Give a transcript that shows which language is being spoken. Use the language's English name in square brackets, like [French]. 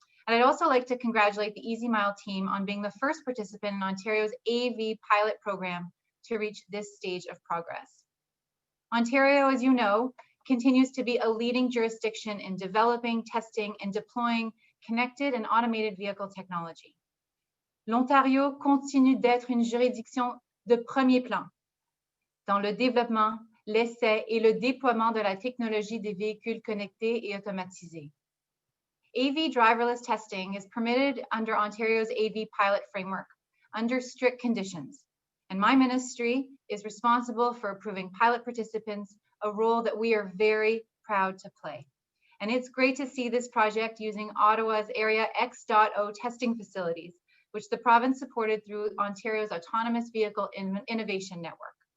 [English] And I'd also like to congratulate the Easy Mile team on being the first participant in Ontario's AV pilot program to reach this stage of progress. Ontario, as you know, continues to be a leading jurisdiction in developing, testing, and deploying connected and automated vehicle technology. [French] L'Ontario continue d'être une juridiction de premier plan dans le développement, l'essai et le déploiement de la technologie des véhicules connectés et automatisés. [English] AV driverless testing is permitted under Ontario's AV pilot framework under strict conditions, and my ministry is responsible for approving pilot participants, a role that we are very proud to play. And it's great to see this project using Ottawa's Area X.0 testing facilities, which the province supported through Ontario's Autonomous Vehicle Innovation Network.